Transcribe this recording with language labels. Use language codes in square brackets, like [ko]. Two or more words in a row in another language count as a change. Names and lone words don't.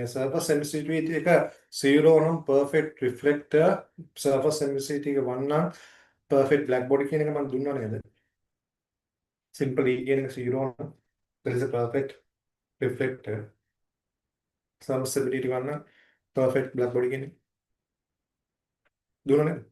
[en] surface emissivity [si] එක 0 නම් [en] perfect reflector surface emissivity [si] එක 1 නම් [en] perfect black body [si] කියන එක මම දුන්නා නේද? [en] simple E [si] කියන එක 0 නම් [en] that is a perfect reflector surface emissivity [si] 1 නම් [en] perfect black body [si] කියන එක දුන්නා නේද?